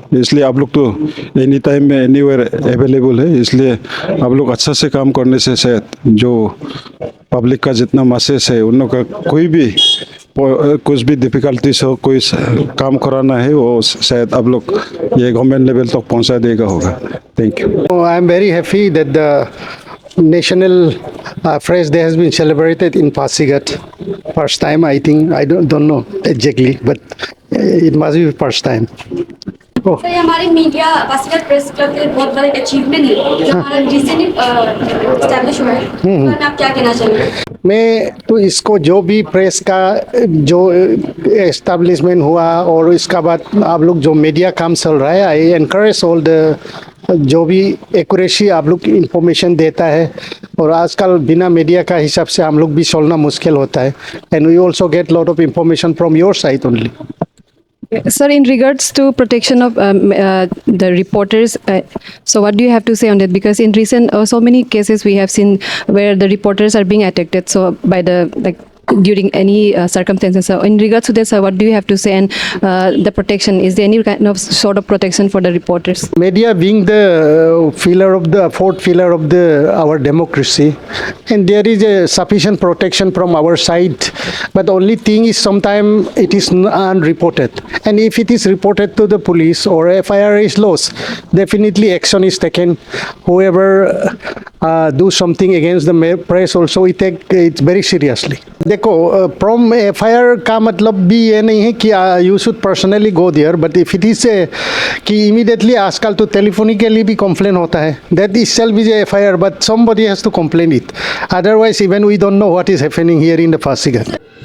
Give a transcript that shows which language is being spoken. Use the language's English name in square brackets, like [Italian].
[Hindi] इसलिए आप लोग तो एनी टाइम में एनीवेयर अवेलेबल है. इसलिए आप लोग अच्छा से काम करने से शायद जो पब्लिक का जितना मैसेज है, उन लोग का कोई भी कुछ भी डिफिकल्टीज हो, कोई काम कराना है, वो शायद आप लोग ये गवर्नमेंट लेवल तक पहुंचा देगा होगा. [English] Thank you. I am very happy that the national Press Day has been celebrated in Pasighat. First time, I think. I don't know exactly, but it must be first time. [Hindi] Sir ये हमारे media Pasighat press club के बहुत बड़ा achievement है जो हमारा recently establish हुआ है। तो आप क्या कहना चाहेंगे? मैं तो इसको जो भी प्रेस का जो एस्टेब्लिशमेंट हुआ और इसका बाद आप लोग जो मीडिया काम चल रहा है, [English] I encourage all the [Hindi] जो भी एक्यूरेसी आप लोग इंफॉर्मेशन देता है, और आजकल बिना मीडिया का हिसाब से हम लोग भी चलना मुश्किल होता है, [English] And we also get lot of information from your side only. Sir, in regards to protection of the reporters, so what do you have to say on that? Because in recent, so many cases we have seen where the reporters are being attacked, so by the during any circumstances. So in regards to this, what do you have to say? And the protection, is there any kind of sort of protection for the reporters? Media being the fourth pillar of our democracy, and there is a sufficient protection from our side, but the only thing is sometimes it is unreported, and if it is reported to the police or FIR is lost, definitely action is taken. Whoever do something against the press also, we take it very seriously. देखो, from FIR [Hindi] का मतलब भी ये नहीं है कि [English] you should personally go there, but if it is कि immediately [Hindi] आजकल तो टेलीफोनिकली भी कंप्लेन होता है, [English] That is self is FIR, but somebody has to complain it, otherwise even we don't know what is happening here in the Pasighat.